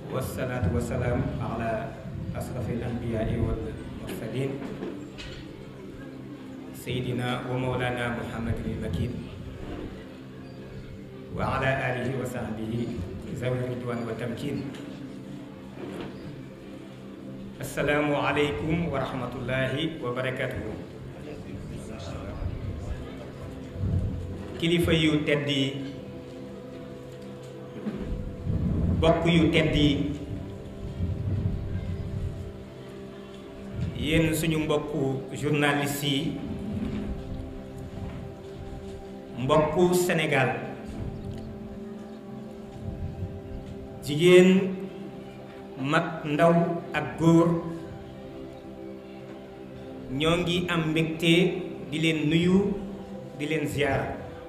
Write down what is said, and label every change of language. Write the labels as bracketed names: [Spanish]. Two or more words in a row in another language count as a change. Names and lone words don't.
[Arabic] والصلاة والسلام على أشرف الأنبياء والمرسلين سيدنا ومولانا محمد المكين وعلى آله وصحبه ذوي الرضوان والتمكين. السلام عليكم ورحمة الله وبركاته. [Wolof] kilifa yu tedd yi, bokk yu tedd yi, yéen suñu mbokku journaliste yi, mbokku Sénégal, jigéen, mag, ndaw ak góor, ñoo ngi am mbégte di leen nuyu, di leen ziyaara.